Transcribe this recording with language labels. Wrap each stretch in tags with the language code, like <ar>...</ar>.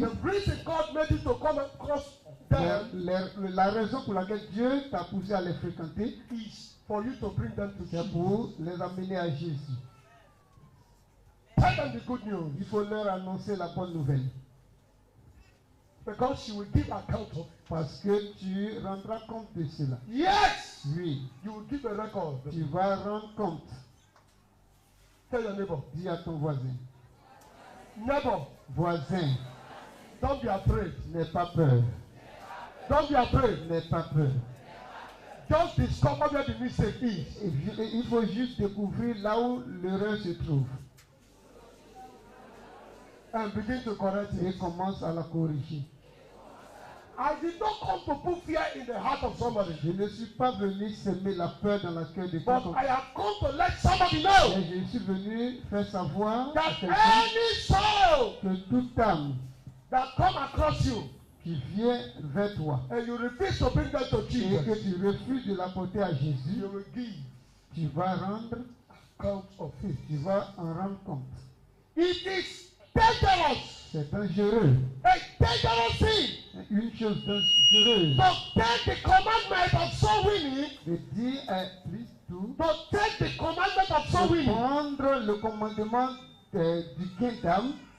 <en>The reason God made you to come across them</en> <fr>la raison pour laquelle Dieu t'a poussé à les fréquenter,</fr> <en>is for you to bring them to</en> <fr>c'est</fr> <en>Jesus.</en> <fr>pour les amener à Jésus.</fr> <en>Tell them the good news</en> <fr>Il faut leur annoncer la bonne nouvelle.</fr> <en>because she will give account of it.</en> <fr>Parce que tu rendras compte de cela.</fr> <en>Yes,</en> <fr>Oui,</fr> <en>you will give a record.</en> <fr>tu vas rendre compte.</fr> <en>Tell your neighbor,</en> <fr>Dis à ton voisin.</fr> <en>neighbor,</en> <fr>Voisin,</fr> <en>don't be afraid.</en> <fr>n'aie pas peur.</fr> <en>Don't be afraid.</en> <fr>N'aie pas peur.</fr> <en>Just discover where the mistake is.</en> <fr>Il faut juste découvrir là où l'erreur se trouve</fr> <en>And begin to correct</en> <fr>et</fr> <en>it.</en> <fr>commence à la corriger.</fr> <en>I did not come to put fear in the heart of somebody.</en> <fr>Je ne suis pas venu semer la peur dans la cœur de</fr> <en>But</en> <fr>quelqu'un.</fr> <en>I have come to let somebody know</en> <fr>Mais je suis venu faire savoir à</fr> <en>that</en> <fr>quelqu'un</fr> <en>any soul</en> <fr>que toute âme</fr> <en>that come across you</en> <fr>qui vient vers toi</fr> <en>and you refuse to bring them to</en> <fr>et que</fr> <en>Jesus,</en> <fr>tu refuses de l'apporter à Jésus,</fr> <en>you will give</en> <fr>tu vas rendre,</fr> <en>account of it.</en> <fr>tu vas en rendre compte.</fr> <en>It is dangerous,</en> <fr>C'est dangereux,</fr> <en>a dangerous thing</en> <fr>une chose dangereuse</fr> <en>to take the commandment of soul winning,</en> <fr>de dire plus tout,</fr> <en>to take the commandment of soul</en> <fr>de</fr> <en>winning</en> <fr>prendre le commandement du gain d'âme</fr>